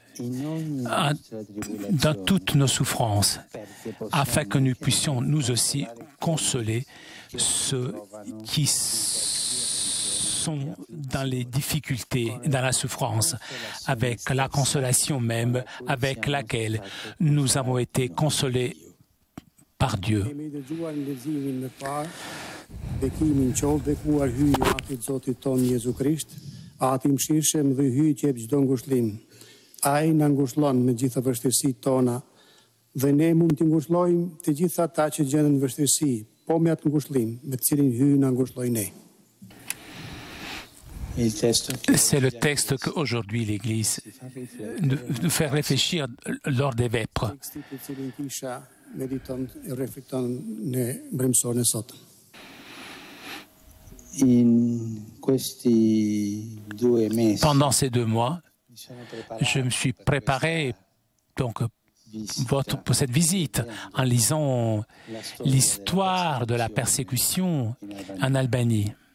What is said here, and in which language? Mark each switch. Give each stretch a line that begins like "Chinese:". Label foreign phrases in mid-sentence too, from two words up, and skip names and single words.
French: dans toutes nos souffrances, afin que nous puissions nous aussi consoler ceux qui sont dans les difficultés, dans la souffrance, avec la consolation même avec laquelle nous avons été consolés par Dieu.
Albanian: Ai na ngushëllon me gjitha vështirësitë tona dhe ne mund t'i ngushëllojmë të gjitha ata që gjenden në vështirësi, po me atë ngushëllim me të cilin hyj na ngushëlloj ne.
French: C'est le texte qu'aujourd'hui l'Église nous fait réfléchir lors des vêpres. Pendant ces 2 mois, je me suis préparé donc pour cette visite en lisant l'histoire de la persécution en Albanie.